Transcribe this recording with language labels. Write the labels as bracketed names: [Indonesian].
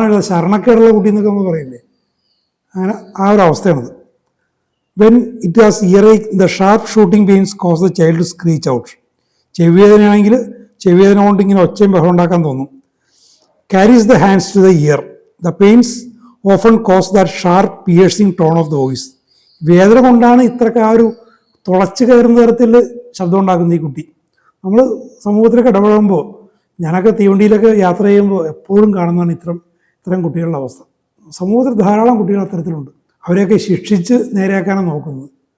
[Malayalam] ശരണക്കേടുള്ള കുട്ടി എന്നൊക്കെ നമ്മൾ പറയില്ലേ, അങ്ങനെ ആ ഒരു അവസ്ഥയാണത്. [English] When it has earache the sharp shooting pains cause the child to screech out. [Malayalam] ചെവിവേദനയാണെങ്കിൽ ചെവിവേദന കൊണ്ട് ഇങ്ങനെ ഒച്ചയും ബഹളം ഉണ്ടാക്കാൻ തോന്നും. [English] carries the hands to the ear. The pains often cause that sharp piercing tone of the voice. [Malayalam] വേദന കൊണ്ടാണ് ഇത്രയൊക്കെ ആ ഒരു തുളച്ച് കയറുന്ന തരത്തിൽ ശബ്ദം ഉണ്ടാക്കുന്ന ഈ കുട്ടി. നമ്മൾ സമൂഹത്തിലൊക്കെ ഇടപെടുമ്പോൾ, ഞാനൊക്കെ തീവണ്ടിയിലൊക്കെ യാത്ര ചെയ്യുമ്പോൾ എപ്പോഴും കാണുന്നതാണ് ഇത്തരം കുട്ടികളുടെ അവസ്ഥ. സമൂഹത്തിൽ ധാരാളം കുട്ടികൾ അത്തരത്തിലുണ്ട്. അവരെയൊക്കെ ശിക്ഷിച്ച് നേരെയാക്കാനാണ് നോക്കുന്നത്.